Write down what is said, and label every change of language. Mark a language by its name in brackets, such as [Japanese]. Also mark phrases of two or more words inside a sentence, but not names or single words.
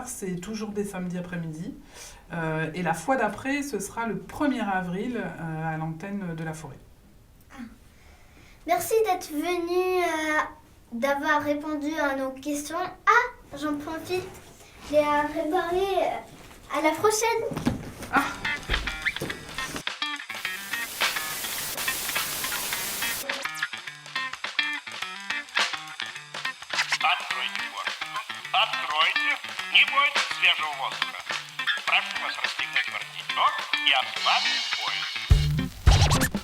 [French] C'est toujours des samedis après-midi. Et la fois d'après, ce sera le 1er avril à l'antenne de la forêt. Merci d'être venu, d'avoir répondu à nos questions. Ah, j'en profite, les réparer. À la prochaine. Ah. [Russian] Откройте форточку. Откройте. Не бойтесь свежего воздуха. Прошу вас расстегнуть воротничок и ослабить пояс.